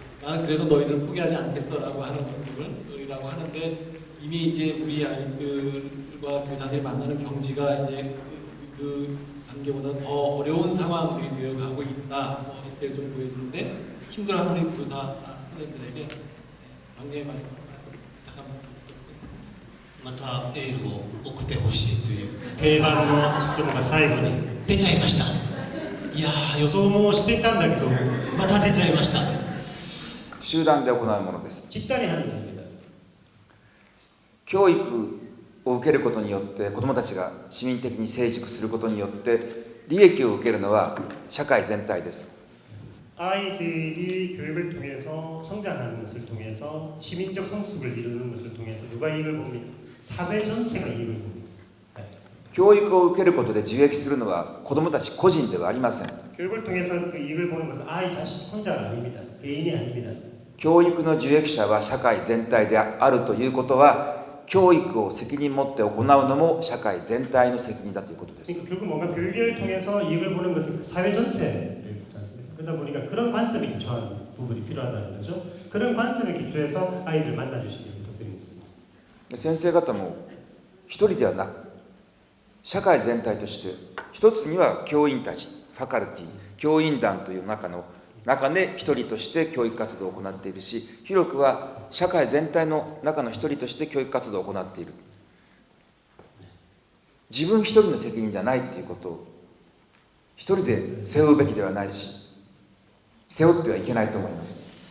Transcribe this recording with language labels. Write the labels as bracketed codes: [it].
[ko] 나는 그래도 너희를 포기하지 않겠어라고 하는 것들이라고 하는데 이미 이제 우리 아이들과 교사들이 만나는 경지가 이제 그 단계보다 더 어려운 상황들이 되어가고 있다. 이렇게 좀 보여지는데 힘들어하는 우리 교사 선생님들에게 격려의 말씀 부탁합니다. [ja] またエールを送ってほしいという定番の質問が最後に出ちゃいました。いやー予想もしていたんだけどまた出ちゃいました。集団で行うものです。 [ko] 집단이 하는 겁니다. [ja] 教育を受けることによって子どもたちが市民的に成熟することによって利益を受けるのは社会全体です。 [ko] 아이들이 교육을 통해서 성장하는 것을 통해서 시민적 성숙을 이루는 것을 통해서 누가 이익을 봅니까? 사회 전체가 이익을 봅니다. [ja] 教育を受けることで受益するのは子どもたち個人ではありません。 [ko] 교육을 통해서 그 이익을 보는 것은 아이 자신 혼자가 아닙니다. 개인이 아닙니다. [ja] 教育の受益者は社会全体であるということは教育を責任持って行うのも社会全体の責任だということです。 [ko] 그러니까 결국 뭔가 교육을 통해서 이익을 보는 것은 사회 전체를 보지 않습니까? 그러다 보니까 그런 관점에 기초한 부분이 필요하다는 거죠. 그런 관점에 기초해서 아이들 만나주시기를 부탁드립니다. [ja] 先生方も一人ではなく社会全体として一つには教員たちファカルティ教員団という中で一人として教育活動を行っているし広くは社会全体の中の一人として教育活動を行っている自分一人の責任じゃないということを一人で背負うべきではないし背負ってはいけないと思います。